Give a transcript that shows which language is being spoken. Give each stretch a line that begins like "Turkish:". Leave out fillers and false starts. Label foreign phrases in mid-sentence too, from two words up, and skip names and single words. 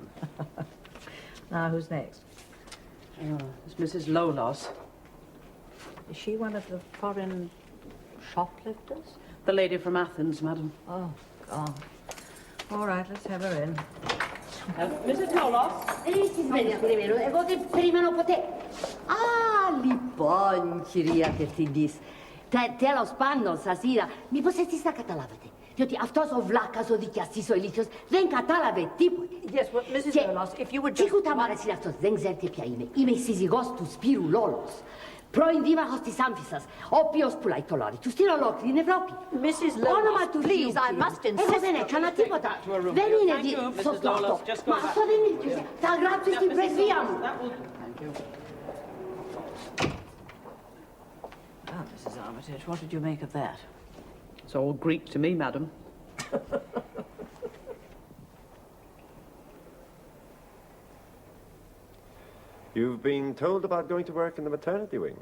English: Now, who's next? It's Mrs. Lolas. Is she one of the foreign shoplifters? The lady from Athens, madam. Oh, God. All right, let's have her in. Mrs. Lolas?
Greek: Εγώ δεν περιμένω ποτέ. Α, λοιπόν, κυρία Διευθυντής. Τέλος πάντων, σας είδα. Μήπως εσείς θα καταλάβετε. Διότι αυτός ο βλάκας, ο δικαστής, ο ηλίθιος, δεν κατάλαβε τίποτε.
English: Yes, well, Mrs. Lolas, if you would just...
Greek: Τίποτα μ' αρέσει αυτός. Δεν ξέρετε ποια είμαι. Είμαι η σύζυγός του Σπύρου Λόλος. Πρώην δήμαρχος της Άμφισσας, ο οποίος πουλάει το λόρι του στην ολόκληρη Ευρώπη.
English: Mrs.
Greek: Όνομα
English: Lolas,
Greek: του
English: please, I must insist.
Greek: Εγώ δεν έκανα τίποτα. Δεν είναι σωστό αυτό. Μα αυτό δεν είναι. Θα γράψω στην πρεσβεία μου.
English: Ah, Mrs. Armitage, what did you make of that? It's all Greek to me, madam. You've been told about going to work in the maternity wing.